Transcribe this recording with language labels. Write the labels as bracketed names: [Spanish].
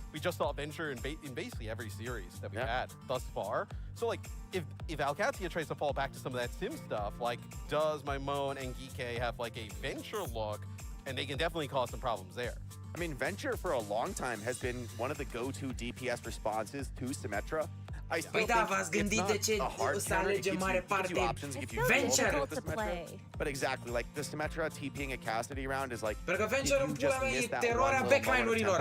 [English] We just saw venture in basically every series that we've had thus far. So like, if Owcs tries to fall back to some of that sim stuff, like does Maimon and Geeke have like a venture look? and they can definitely cause some problems there. I mean, Venture for a long time has been one of the go-to DPS responses to Symmetra. I still think [Romanian] v-ați gândit de ce o să alegem mare parte [English] Venture to play. But exactly, like the Symmetra TPing a Cassidy round is like [Romanian] pentru că Venture în pula mea e teroarea backline-urilor.